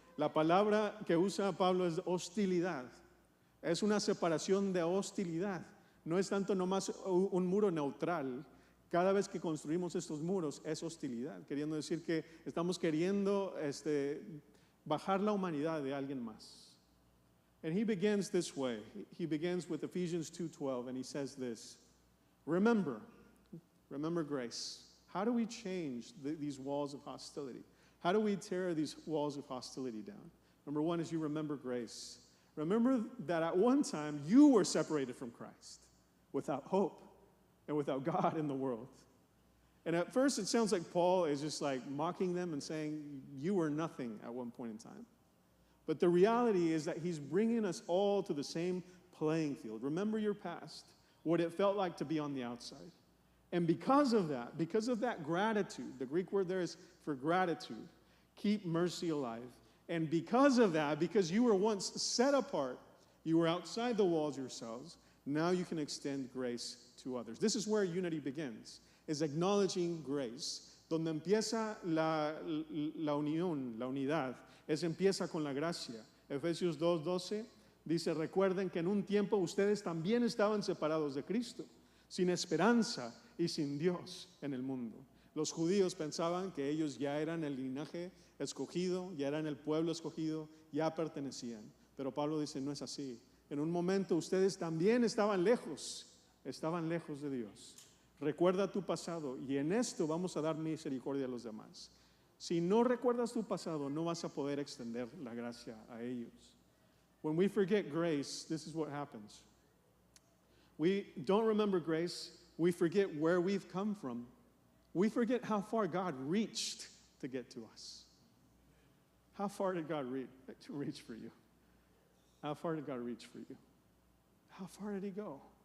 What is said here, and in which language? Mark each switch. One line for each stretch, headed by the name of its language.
Spanish: La palabra que usa Pablo es hostilidad. Es una separación de hostilidad. No es tanto nomás un muro neutral. Cada vez que construimos estos muros es hostilidad, queriendo decir que estamos queriendo bajar la humanidad de alguien más.
English: And he begins this way. He begins with Ephesians 2:12, and he says this: Remember grace. How do we change these walls of hostility? How do we tear these walls of hostility down? Number one is you remember grace. Remember that at one time you were separated from Christ, without hope and without God in the world. And at first it sounds like Paul is just like mocking them and saying, you were nothing at one point in time. But the reality is that he's bringing us all to the same playing field. Remember your past, what it felt like to be on the outside. And because of that gratitude, the Greek word there is for gratitude, keep mercy alive. And because of that, because you were once set apart, you were outside the walls yourselves, now you can extend grace to others. This is where unity begins, is acknowledging grace.
Spanish: Donde empieza la unión, la unidad, empieza con la gracia. Efesios 2:12 dice, recuerden que en un tiempo ustedes también estaban separados de Cristo, sin esperanza y sin Dios en el mundo. Los judíos pensaban que ellos ya eran el linaje escogido, ya eran el pueblo escogido, ya pertenecían. Pero Pablo dice, no es así. En un momento ustedes también estaban lejos de Dios. Recuerda tu pasado y en esto vamos a dar misericordia a los demás. Si no recuerdas tu pasado, no vas a poder extender la gracia a ellos.
English: When we forget grace, this is what happens. We don't remember grace, we forget where we've come from. We forget how far God reached to get to us. How far did God reach for you? How far did God reach for you? How far did he go?